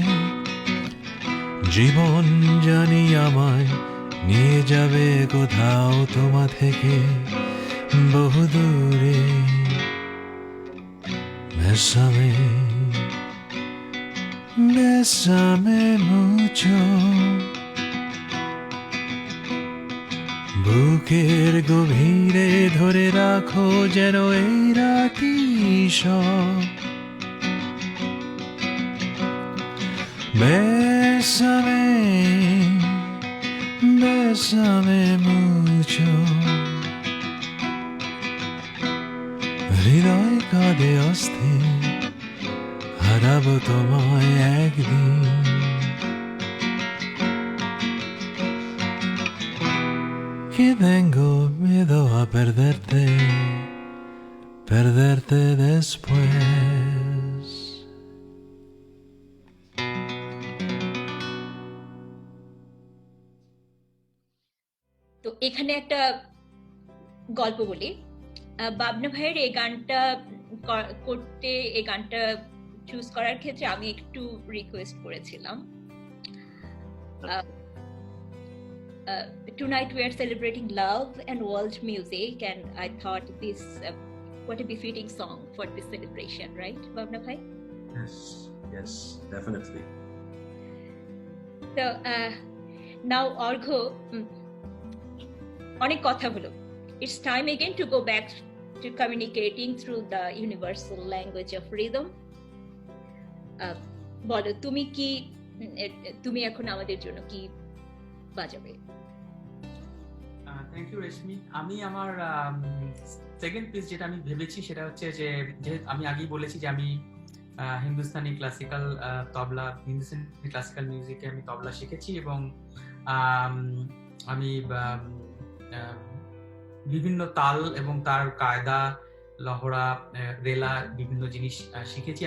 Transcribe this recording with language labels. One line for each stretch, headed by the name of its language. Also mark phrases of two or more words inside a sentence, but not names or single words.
Bangla: জীবন জানি আমায় নিয়ে যাবে কোথাও তোমা থেকে বহু দূরে।
Spanish: bésame, bésame mucho.
Bangla: বুকের গভীরে ধরে রাখো যেন এই রাতি সব।
Spanish: bésame, bésame mucho.
Bangla: হৃদয় কাঁদে অস্থির, হারাবো তোমায় একদিন।
Spanish: Que tengo miedo a perderte, perderte después.
Bangla: তো এখানে একটা গল্প বলি। বাবনা ভাইয়ের এই গানটা করতে, এই গানটা চুজ করার ক্ষেত্রে আমি একটু রিকোয়েস্ট করেছিলাম।
English: Tonight we are celebrating love and world music, and I thought this what a befitting song for this celebration, right, Babna Bhai? Yes, definitely. So now
Bangla: Argho, অনেক কথা হলো।
English: It's time again to go back to communicating through the universal language of rhythm.
Bangla: বলো তুমি এখন আমাদের জন্য কি বাজাবে?
English: thank you রেশমি।
Bangla: আমি আমার
English: second piece
Bangla: যেটা আমি ভেবেছি সেটা হচ্ছে যে আমি আগেই বলেছি যে আমি
English: Hindustani classical
Bangla: তবলা,
English: Hindustani classical
Bangla: মিউজিকে আমি তবলা শিখেছি এবং আমি বিভিন্ন তাল এবং তার কায়দা, লহরা, রেলা বিভিন্ন জিনিস শিখেছি।